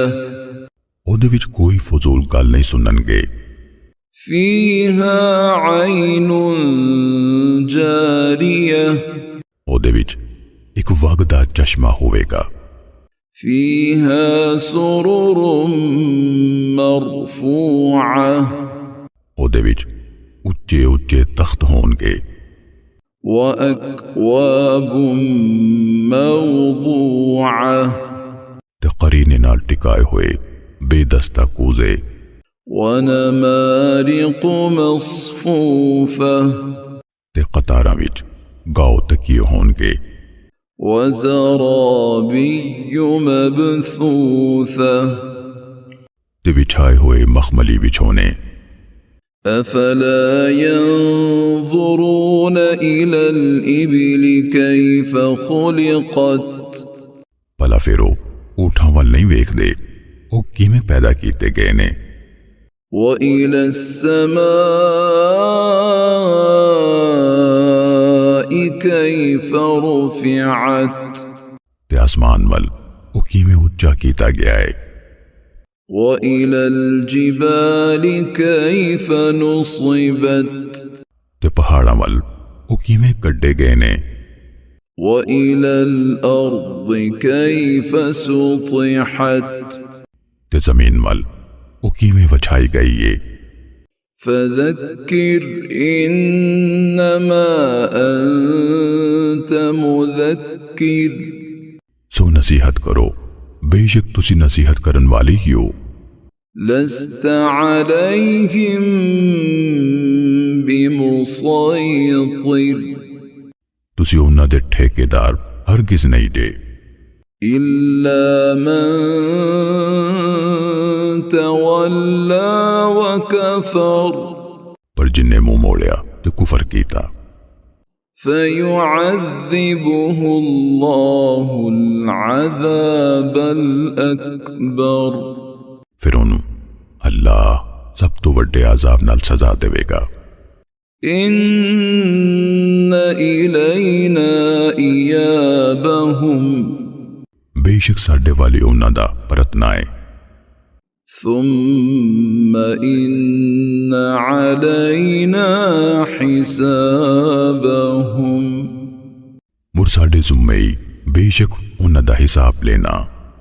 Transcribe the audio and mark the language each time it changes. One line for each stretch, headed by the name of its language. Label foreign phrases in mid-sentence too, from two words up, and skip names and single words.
Punjabi: اودے وچ کوئی فضول گل نہیں سنن گے۔
Arabic: فیہا عین جاریہ،
Punjabi: اودے وچ ایک وگدا چشمہ ہوئے گا۔
Arabic: فیہا سرر مرفوعہ،
Punjabi: اودے وچ اچے اچے تخت ہون گے۔
Arabic: وَأَكْوَابٌ مَّوْضُوعَةٌ،
Punjabi: تے قرینے نال ٹکائے ہوئے بے دستہ کوزے۔
Arabic: وَنَمَارِقُ مَصْفُوفَةٌ،
Punjabi: تے قطاراں وچ گاؤ تکیے ہون گے۔
Arabic: وَزَرَابِيُّ مَبْثُوثَةٌ،
Punjabi: تے بچھائے ہوئے مخملی بچھونے۔
Arabic: أَفَلَا يَنظُرُونَ إِلَى الْإِبِلِ كَيْفَ خُلِقَتْ،
Punjabi: پلا پھرو اونٹاں ول نہیں ویکھ دے او کیویں پیدا کیتے گئے نے۔
Arabic: وَإِلَى السَّمَاءِ كَيْفَ رُفِعَتْ،
Punjabi: تے آسمان ول او کیویں اونچا کیتا گیا ہے۔
Arabic: وَإِلَى الْجِبَالِ كَيْفَ نُصِبَتْ،
Punjabi: تے پہاڑاں ول او کیویں کڈے گئے نے۔
Arabic: وَإِلَى الْأَرْضِ كَيْفَ سُطِحَتْ،
Punjabi: تے زمین ول او کیویں وچھائی گئی ہے۔
Arabic: فَذَكِّرْ إِنَّمَا أَنْتَ مُذَكِّرٌ،
Punjabi: سو نصیحت کرو بے شک تسی نصیحت کرن والی ہی ہو۔
Arabic: لَسْتَ عَلَيْهِمْ بِمُصَيْطِرٍ،
Punjabi: تسی انہاں دے ٹھیکیدار ہرگز نہیں دے،
Arabic: إِلَّا مَن تَوَلَّى وَكَفَرَ،
Punjabi: پر جن نے منہ موڑیا تے کفر کیتا۔
Arabic: فَيُعَذِّبُهُ اللَّهُ الْعَذَابَ الْأَكْبَرَ،
Punjabi: پھر انہوں اللہ سب تو وڈے عذاب نال سزا دے گا۔
Arabic: إِنَّ إِلَيْنَا إِيَابَهُمْ،
Punjabi: بے شک ساڈے والی انہاں دا پرتنا ہے۔
Arabic: ثُمَّ إِنَّ عَلَيْنَا حِسَابَهُمْ،
Punjabi: مر ساڈے ذمے بے شک انہاں دا حساب لینا۔